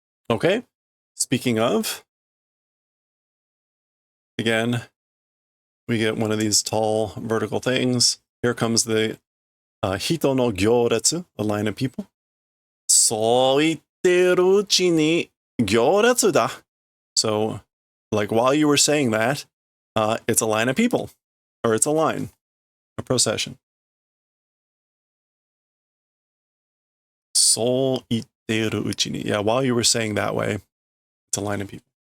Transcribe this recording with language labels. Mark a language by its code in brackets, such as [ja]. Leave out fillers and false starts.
[en] Okay. Speaking of, again, we get one of these tall vertical things. Here comes the [ja] hito no gyoretsu, [en] a line of people. [ja] そう言ってるうちに行列だ. [en] So, like while you were saying that, it's a line of people, or it's a line, a procession. [ja] そう言ってるうちに. [en] Yeah, while you were saying that way, it's a line of people.